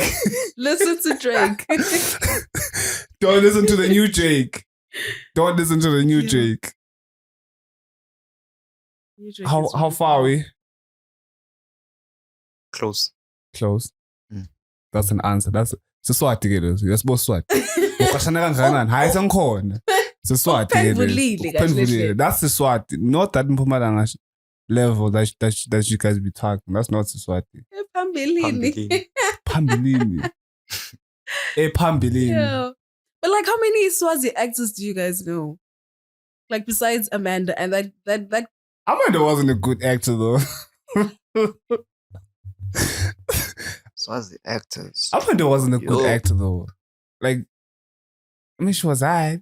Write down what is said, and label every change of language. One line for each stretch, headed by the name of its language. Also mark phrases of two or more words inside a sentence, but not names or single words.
English: Listen to Drake. Don't listen to the new Drake. Don't listen to the new Yeah. Drake. Drake How is how really far are good. we? Close. Close. Mm. That's an answer. That's Siswati
Swati: ke leso. Yasibo Swati. Uqashana kangakanani? Hayi sangikhona. Siswati ke Uphendvulile kahle Uphendvulile. hle.
English: That's Siswati. Not that Mpumalanga level that you guys be talking. That's not Siswati.
Swati: Phambilini. Pambilini. Pambilini.
English: Yeah. But like, how many Swazi actors do you guys know? Like besides Amanda and that Amanda wasn't a good actor though. So as the actors. Amanda wasn't a good Yo. actor though. Like, I mean, she was alright.